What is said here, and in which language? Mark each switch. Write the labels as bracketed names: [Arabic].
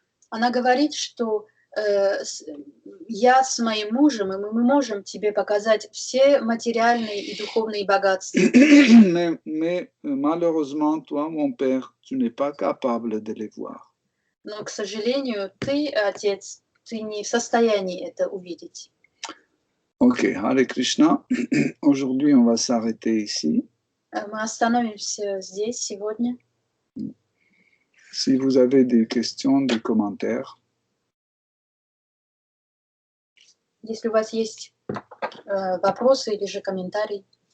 [Russian] Она говорит, что я с моим мужем, и мы можем тебе показать все материальные и духовные богатства. [French] Mais malheureusement, toi, mon père, tu n'es pas capable de les voir. [Russian] Но, к сожалению, ты, отец, ты не в состоянии это увидеть. Ok, Hare Krishna. [French] Aujourd'hui, on va s'arrêter ici. [Russian] Мы остановимся здесь сегодня. [French] Si vous avez des questions, des commentaires. [Russian] Если у вас есть вопросы или же комментарии.